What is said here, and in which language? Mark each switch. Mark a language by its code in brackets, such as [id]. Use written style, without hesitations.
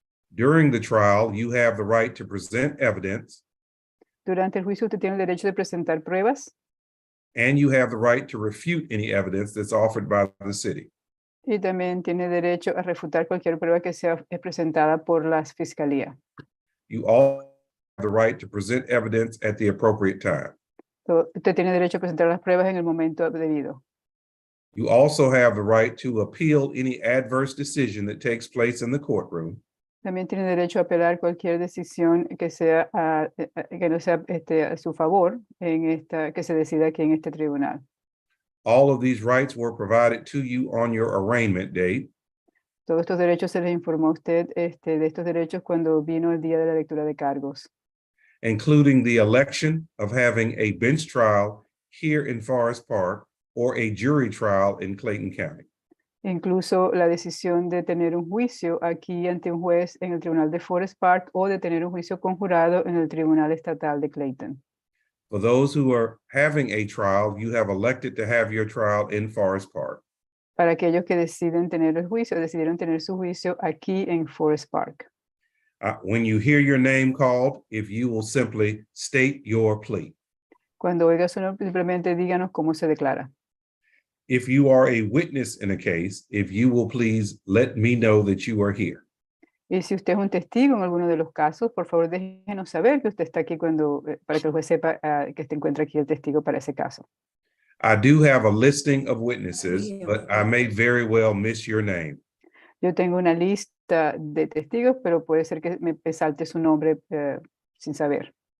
[en] During the trial, you have the right to present evidence, [es] Durante el juicio usted tiene el derecho de presentar pruebas [en] and you have the right to refute any evidence that's offered by the city. [es] y también tiene derecho a refutar cualquier prueba que sea presentada por la fiscalía. [en] You all have the right to present evidence at the appropriate time. [es] Usted tiene derecho a presentar las pruebas en el momento debido. [en] You also have the right to appeal any adverse decision that takes place in the courtroom. [es] También tiene derecho a apelar cualquier decisión que sea que no sea a su favor que se decida aquí en este tribunal. [en] All of these rights were provided to you on your arraignment date. [es] Todos estos derechos se les informó a usted de estos derechos cuando vino el día de la lectura de cargos, [en] Including the election of having a bench trial here in Forest Park or a jury trial in Clayton County. [es] incluso la decisión de tener un juicio aquí ante un juez en el tribunal de Forest Park o de tener un juicio conjurado en el tribunal estatal de Clayton. [en] For those who are having a trial, you have elected to have your trial in Forest Park. [es] Para aquellos que decidieron tener su juicio aquí en Forest Park. [en] When you hear your name called, if you will simply state your plea. [es] Cuando oiga su nombre, simplemente díganos cómo se declara. [en] If you are a witness in a case, if you will please let me know that you are here. [es] Y si usted es un testigo en alguno de los casos, por favor déjenos saber que usted está aquí para que el juez sepa que se encuentra aquí el testigo para ese caso. [en] I do have a listing of witnesses, but I may very well miss your name. [es] Yo tengo una lista de testigos, pero puede ser que me salte su nombre sin saber.